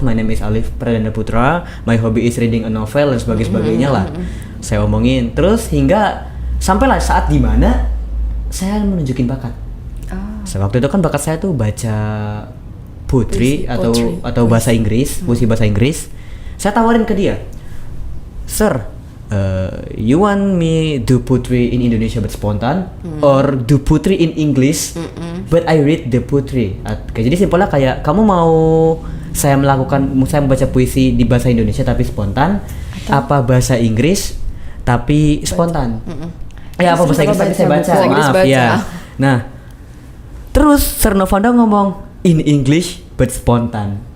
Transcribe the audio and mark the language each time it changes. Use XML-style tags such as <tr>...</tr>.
<en>My name is Alif Pradana Putra. My hobby is reading a novel,"</en> <id>dan sebagainya lah. Saya omongin terus hingga sampailah saat dimana saya menunjukin bakat. Waktu itu kan bakat saya tuh baca poetry atau bahasa Inggris, puisi bahasa Inggris. Saya tawarin ke dia,</id> <en>"Sir, you want me do poetry in Indonesia but spontan, or do poetry in English but I read the poetry?"</en> <id>Jadi simpelnya kayak kamu mau saya membaca puisi di bahasa Indonesia tapi spontan, apa bahasa Inggris tapi spontan? Ya apa bahasa Inggris tapi saya baca, Bahasa Inggris maaf baca. ya. Nah, terus Sir Novanda ngomong</id> <en>in English but</en> <id>spontan.</id>